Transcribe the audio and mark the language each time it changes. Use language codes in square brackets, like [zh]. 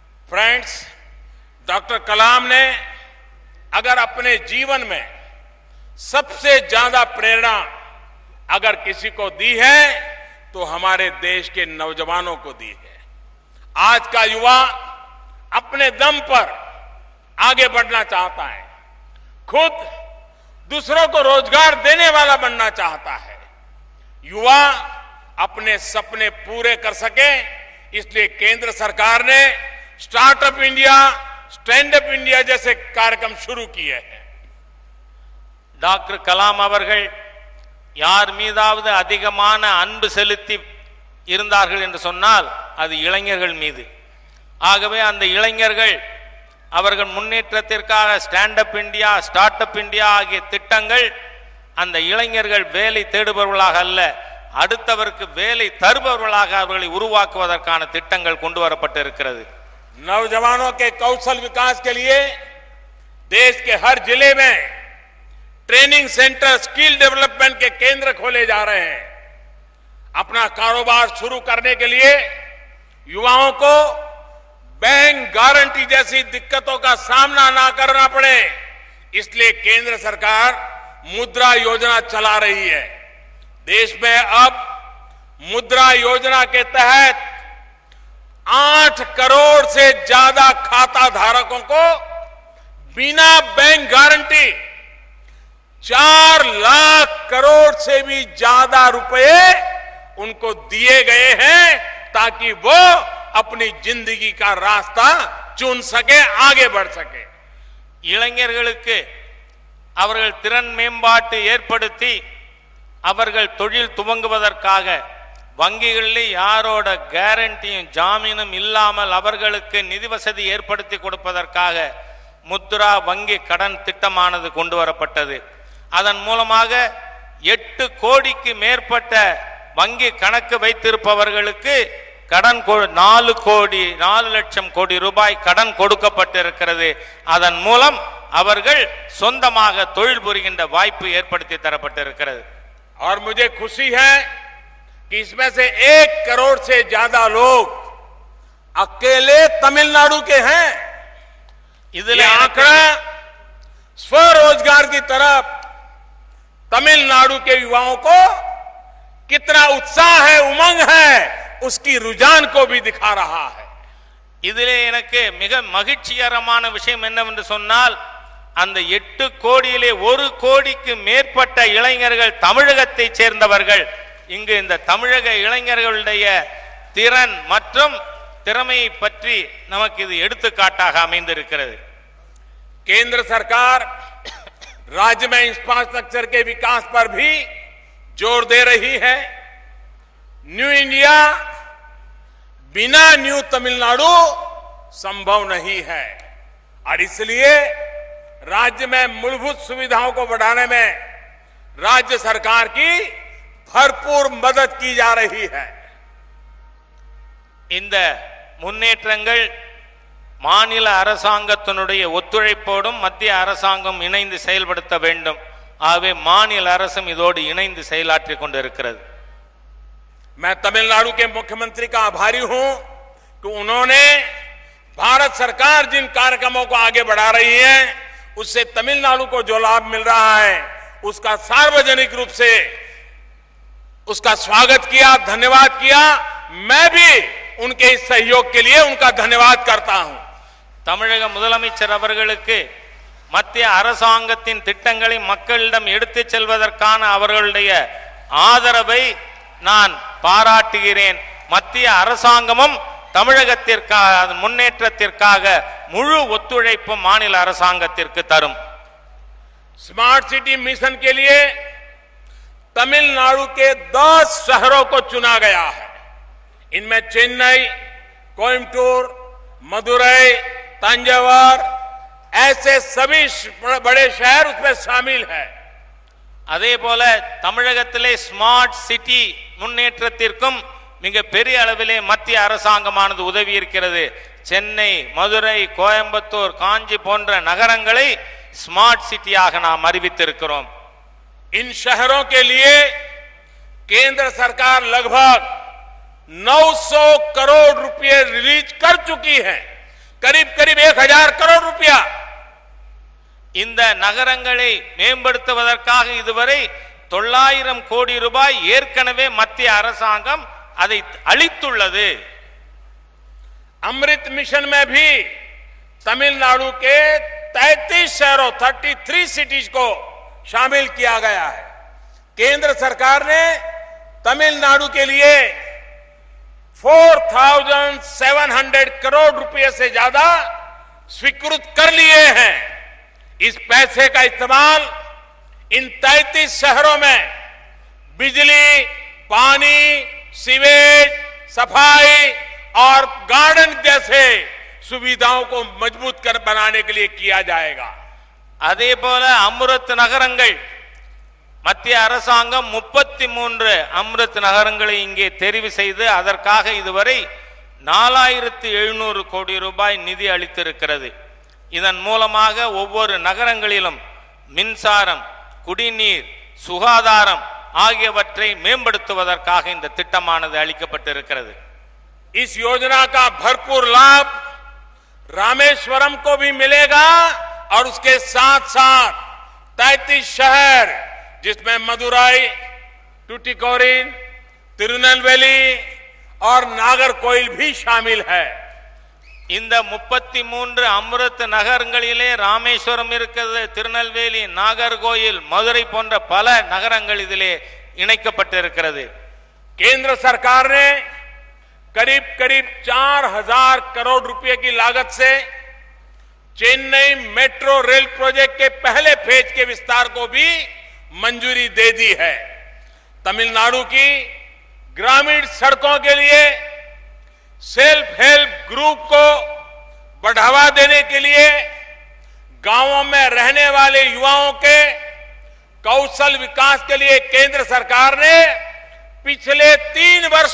[hi] Friends, doctor कलाम ने अगर अपने जीवन में सबसे ज्यादा प्रेरणा अगर किसी को दी है तो हमारे देश के नौजवानों को दी है। आज का युवा अपने दम पर आगे बढ़ना चाहता है, खुद दूसरों को रोजगार देने वाला बनना चाहता है। युवा अपने सपने पूरे कर सके, इसलिए केंद्र सरकार ने startup India, stand up India जैसे कार्यक्रम शुरू किए हैं। [ta] டாக்டர் கலாம் அவர்கள் யார் மீதாவது அதிகமான அன்பு செலுத்தி இருந்தார்கள் என்று சொன்னால் அது இளைஞர்கள் மீது. ஆகவே அந்த இளைஞர்கள் அவர்கள் முன்னேற்றத்திற்காக stand up India, start up India ஆகிய திட்டங்கள் அந்த இளைஞர்கள் வேலை தேடுபவர்களாக அல்ல, அடுத்தவருக்கு வேலை தருபவர்களாக அவர்களை உருவாக்குவதற்கான திட்டங்கள் கொண்டு வரப்பட்டு இருக்கிறது. [hi] नौजवानों के कौशल विकास के लिए देश के हर जिले में ट्रेनिंग सेंटर, स्किल डेवलपमेंट के केंद्र खोले जा रहे हैं। अपना कारोबार शुरू करने के लिए युवाओं को बैंक गारंटी जैसी दिक्कतों का सामना ना करना पड़े, इसलिए केंद्र सरकार मुद्रा योजना चला रही है। देश में अब मुद्रा योजना के तहत 8 करोड़ से ज्यादा खाता धारकों को बिना बैंक गारंटी 4 लाख करोड़ से भी ज्यादा रुपए उनको दिए गए हैं ताकि वो अपनी जिंदगी का रास्ता चुन सके, आगे बढ़ सके। [ta] இளைஞர்களுக்கு அவர்கள் திறன் மேம்பாட்டு ஏற்படுத்தி அவர்கள் தொழில் துவங்குவதற்காக வங்கிகளில் யாரோட கேரண்டியும் ஜாமீனும் இல்லாமல் அவர்களுக்கு நிதி வசதி ஏற்படுத்தி கொடுப்பதற்காக முத்ரா வங்கி கடன் திட்டமானது கொண்டு வரப்பட்டது. அதன் மூலமாக 8 கோடிக்கு மேற்பட்ட வங்கி கணக்கு வைத்திருப்பவர்களுக்கு கடன் 4 லட்சம் கோடி ரூபாய் கடன் கொடுக்கப்பட்டிருக்கிறது. அதன் மூலம் அவர்கள் சொந்தமாக தொழில் புரிகின்ற வாய்ப்பு ஏற்படுத்தி தரப்பட்டிருக்கிறது. [hi] और मुझे खुशी है कि इसमें से 1 करोड़ से ज्यादा लोग अकेले तमिलनाडु के हैं। ये आंकड़ा स्वरोजगार की तरफ तमिलनाडु के युवाओं को कितना उत्साह है, उमंग है, उसकी रुझान को भी दिखा रहा है। [ta] இதிலே எனக்கு மிக மகிழ்ச்சிகரமான விஷயம் என்னவென்று சொன்னால், அந்த 8 கோடியிலே 1 கோடிக்கு மேற்பட்ட இளைஞர்கள் தமிழகத்தை சேர்ந்தவர்கள். இங்கு இந்த தமிழக இளைஞர்களுடைய திறன் மற்றும் திறமையை பற்றி நமக்கு இது எடுத்துக்காட்டாக அமைந்திருக்கிறது. [hi] केंद्र सरकार राज्य में इंफ्रास्ट्रक्चर के विकास पर भी जोर दे रही है. न्यू इंडिया बिना न्यू तमिलनाडु संभव नहीं है और इसलिए राज्य में मूलभूत सुविधाओं को बढ़ाने में राज्य सरकार की भरपूर मदद की जा रही है. [ta] இந்த முன்னேற்றங்கள் மாநில அரசாங்கத்தினுடைய ஒத்துழைப்போடும் மத்திய அரசாங்கம் இணைந்து செயல்படுத்த வேண்டும். ஆகவே மாநில அரசும் இதோடு இணைந்து செயலாற்றிக் கொண்டிருக்கிறது. [hi] मैं तमिलनाडु के मुख्यमंत्री का आभारी हूं कि उन्होंने भारत सरकार जिन कार्यक्रमों को आगे बढ़ा रही है उससे तमिलनाडु को जो लाभ मिल रहा है उसका सार्वजनिक रूप से उसका स्वागत किया, धन्यवाद किया. मैं भी उनके इस सहयोग के लिए उनका धन्यवाद करता हूं. [ta] தமிழக முதலமைச்சர் அவர்களுக்கு மத்திய அரசாங்கத்தின் திட்டங்களை மக்களிடம் எடுத்துச் செல்வதற்கான அவர்களுடைய ஆதரவை நான் பாராட்டுகிறேன். மத்திய அரசாங்கமும் தமிழகத்திற்காக முன்னேற்றத்திற்காக முழு ஒத்துழைப்பு மாநில அரசாங்கத்திற்கு தரும். [hi] स्मार्ट सिटी मिशन के लिए तमिलनाडु के 10 शहरों को चुना गया है. इनमें चेन्नई, कोयम्बटूर, मदुरई, तंजावर ऐसे सभी बड़े शहर उसमें शामिल है. [ta] அதே போல தமிழகத்திலே ஸ்மார்ட் சிட்டி முன்னேற்றத்திற்கும் மிக பெரிய அளவிலே மத்திய அரசாங்கமானது உதவி இருக்கிறது. சென்னை, மதுரை, கோயம்புத்தூர், காஞ்சி போன்ற நகரங்களை स्मार्ट सिटीயாக நாம் அறிவித்திருக்கிறோம். [hi] इन शहरों के लिए केंद्र सरकार लगभग 900 करोड़ रुपए रिलीज कर चुकी है. करीब करीब 1000 करोड़ रुपया. [ta] இந்த நகரங்களை மேம்படுத்துவதற்காக இதுவரை 900 கோடி ரூபாய் ஏற்கனவே மத்திய அரசாங்கம் அதை அளித்துள்ளது. [hi] अमृत मिशन में भी तमिलनाडु के 33 शहरों 33 सिटीज को शामिल किया गया है. केंद्र सरकार ने तमिलनाडु के लिए 4700 करोड़ रुपए से ज्यादा स्वीकृत कर लिए हैं. इस पैसे का इस्तेमाल इन 33 शहरों में बिजली, पानी, सीवेज, सफाई और गार्डन जैसे सुविधाओं को मजबूत कर बनाने के लिए किया जाएगा. [ta] அதே போல அம்ருத் நகரங்கள் மத்திய அரசாங்கம் 33 அம்ருத் நகரங்களை இங்கே தெரிவு செய்து அதற்காக இதுவரை 4700 கோடி ரூபாய் நிதி அளித்திருக்கிறது. இதன் மூலமாக ஒவ்வொரு நகரங்களிலும் மின்சாரம், குடிநீர், சுகாதாரம் ஆகியவற்றை மேம்படுத்துவதற்காக இந்த திட்டமானது அளிக்கப்பட்டிருக்கிறது. [hi] इस योजना का भरपूर लाभ रामेश्वरम को भी मिलेगा और उसके साथ साथ 33 शहर जिसमें मदुरई, टुटिकोरिन, तिरुनेलवेली और नागरकोइल भी शामिल है. [ta] இந்த 33 அம்ருத் நகரங்களிலே ராமேஸ்வரம் இருக்கிறது, திருநெல்வேலி, நாகர்கோயில், மதுரை போன்ற பல நகரங்கள் இதிலே இணைக்கப்பட்டிருக்கிறது. [hi] केंद्र सरकार ने करीब करीब 4000 करोड़ रुपए की लागत से चेन्नई मेट्रो रेल प्रोजेक्ट के पहले फेज के विस्तार को भी मंजूरी दे दी है. तमिलनाडु की ग्रामीण सड़कों के लिए सेल्फ हेल्प ग्रुप को बढ़ावा देने के लिए गांवों में रहने वाले युवाओं के कौशल विकास के लिए केंद्र सरकार ने पिछले 3